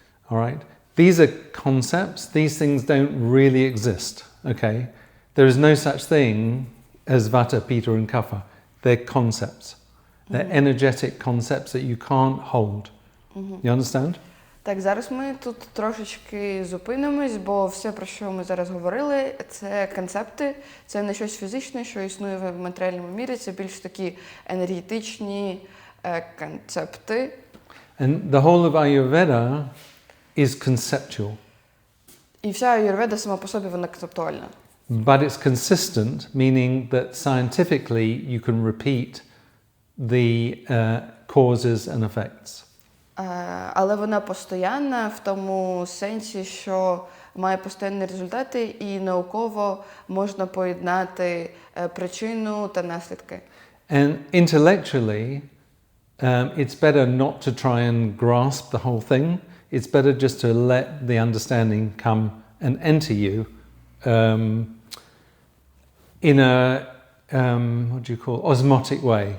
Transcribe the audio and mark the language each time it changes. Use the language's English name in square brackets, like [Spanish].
[English] All right, these are concepts. These things don't really exist. Okay, there is no such thing as vata, pitta, and kapha. They're concepts. They're energetic concepts that you can't hold. You understand? [Ukrainian] Так, зараз ми тут трошечки зупинимось, бо все, про що ми зараз говорили, це концепти, це не щось фізичне, що існує в матеріальному мірі, це більш такі енергетичні концепти. [English] And the whole of Ayurveda is conceptual. [Ukrainian] І вся аюрведа сама по собі, вона концептуальна. [English] But it's consistent, meaning that scientifically you can repeat the causes and effects. [Ukrainian] Але вона постоянна в тому сенсі, що має постійні результати і науково можна поєднати причину та наслідки. [English] And intellectually, it's better not to try and grasp the whole thing. It's better just to let the understanding come and enter you in a what do you call osmotic way?